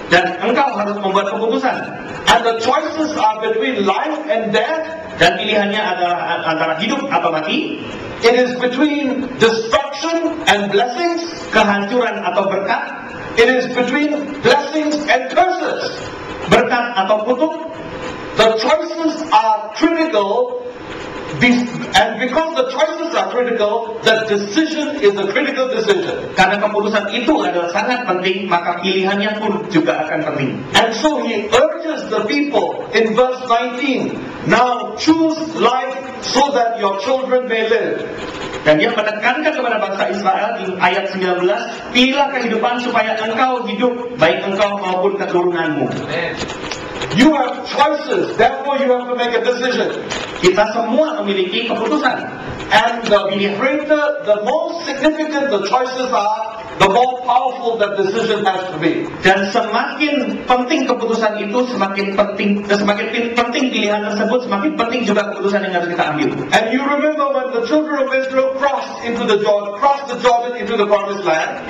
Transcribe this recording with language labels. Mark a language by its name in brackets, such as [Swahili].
[Indonesian] Dan engkau harus membuat keputusan. [English] And the choices are between life and death. [Indonesian] Dan pilihannya adalah antara hidup atau mati. [English] It is between destruction and blessings. [Indonesian] Kehancuran atau berkat. [English] It is between blessings and curses. [Indonesian] Berkat atau kutuk. [English] The choices are critical, and because the choices are critical, the decision is a critical decision. [Indonesian] Karena keputusan itu adalah sangat penting, maka pilihannya pun juga akan penting. [English] And so he urges the people in verse 19, now choose life so that your children may live. [Indonesian] Dan dia menekankan kepada bangsa Israel di ayat 19, pilihlah kehidupan supaya engkau hidup, baik engkau maupun keturunanmu. [English] You have choices, therefore you have to make a decision. [Indonesian] Kita semua memiliki keputusan. [English] And the greater, the more significant the choices are, the more powerful that decision has to be. [Indonesian] Dan semakin penting keputusan itu, semakin penting pilihan tersebut, semakin penting juga keputusan yang harus kita ambil. [English] And you remember when the children of Israel crossed the Jordan into the promised land.